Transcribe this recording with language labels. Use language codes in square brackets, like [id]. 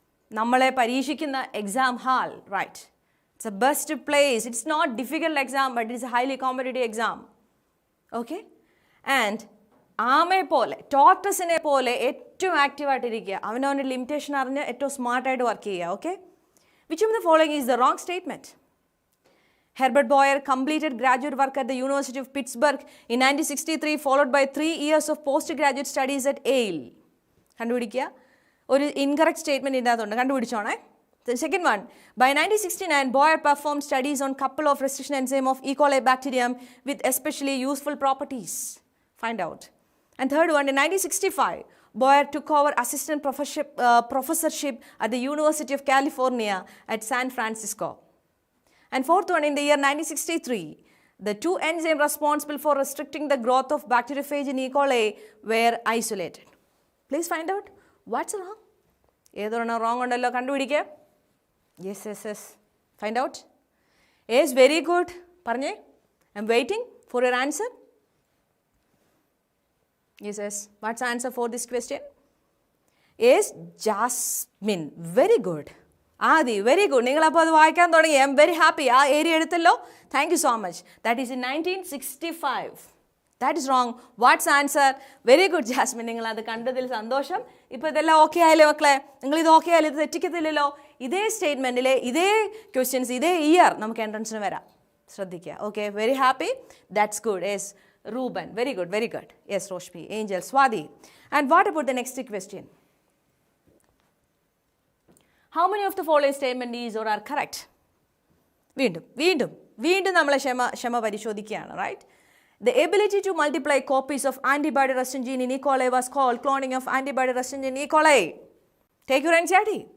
[ml] നമ്മളെ പരീക്ഷിക്കുന്ന [en] Exam hall, right? It's a best place. It's not difficult exam, but it's a highly competitive exam. Okay. [ml] And ആമയെ പോലെ, ടോർട്ടസിനെ പോലെ ഏറ്റവും ആക്റ്റീവായിട്ടിരിക്കുക. അവനവൻ്റെ limitation അറിഞ്ഞ് ഏറ്റവും സ്മാർട്ടായിട്ട് വർക്ക് ചെയ്യുക. [en] Okay. Which of the following is the wrong statement? Herbert Boyer completed graduate work at the University of Pittsburgh in 1963, followed by 3 years of postgraduate studies at Yale. [ml] കണ്ടുപിടിക്കുക. ഒരു incorrect statement ഇതിനകത്തുണ്ട്, കണ്ടുപിടിച്ചോണേ. [en] The second one, by 1969, Boyer performed studies on couple of restriction enzyme of E. coli bacterium with especially useful properties. Find out. And third one, in 1965, Boyer took over assistant professorship at the University of California at San Francisco. And fourth one, in the year 1963, the 2 enzymes responsible for restricting the growth of bacteriophage in E. coli were isolated. Please find out what's wrong. [ml] ഏതൊരെണ്ണം wrong ഉണ്ടല്ലോ, കണ്ടുപിടിക്കുക. [en] Yes yes yes, find out. Yes, very good. [ml] പറഞ്ഞേ, [en] I'm waiting for your answer. Yes yes, what's answer for this question? Yes, Jasmine. Very good. Aadi, very good. [ml] നിങ്ങളപ്പോൾ അത് വായിക്കാൻ തുടങ്ങി. [en] I'm very happy. [ml] ആ area എടുത്തല്ലോ. [en] Thank you so much. That is in 1965. That is wrong. What's answer? Very good Jasmine. [ml] നിങ്ങളത് കണ്ടതിൽ സന്തോഷം. ഇപ്പോൾ ഇതെല്ലാം okay ആയില്ലേ മക്കളെ? നിങ്ങളിത് ഓക്കെ ആയാലും ഇത് തെറ്റിക്കത്തില്ലല്ലോ. ഇതേ സ്റ്റേറ്റ്മെൻറ്റിലെ ഇതേ ക്വസ്റ്റ്യൻസ് ഇതേ ഇയർ നമുക്ക് എൻട്രൻസിന് വരാം. ശ്രദ്ധിക്കുക. [en] Okay, very happy. That's good. Yes, Reuben. Very good, very good. Yes, Roshmi, Angel, Swathi. And what about the next question? How many of the following statement is or are correct? [ml] വീണ്ടും നമ്മളെ ക്ഷമ പരിശോധിക്കുകയാണ്. [en] Right? The ability to multiply copies of antibody resistant gene in E. coli was called cloning of antibody resistant gene in E. coli. Take your NCERT.